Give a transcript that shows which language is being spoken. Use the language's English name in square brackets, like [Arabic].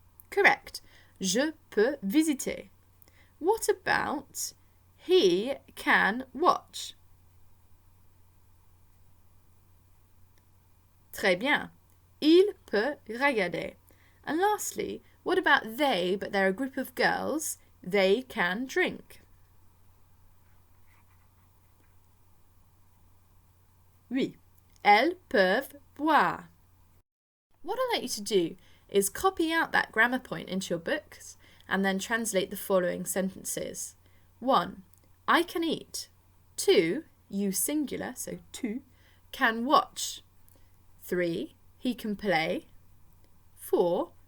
[English] Correct. [French] Je peux visiter. [English] What about he can watch? [French] Très bien. Il peut regarder. [English] And lastly, what about they, but they're a group of girls, they can drink? [French] Oui, elles peuvent boire. [English] What I'd like you to do is copy out that grammar point into your books and then translate the following sentences. 1. I can eat. 2. You singular, so tu, can watch. 3. He can play. 4.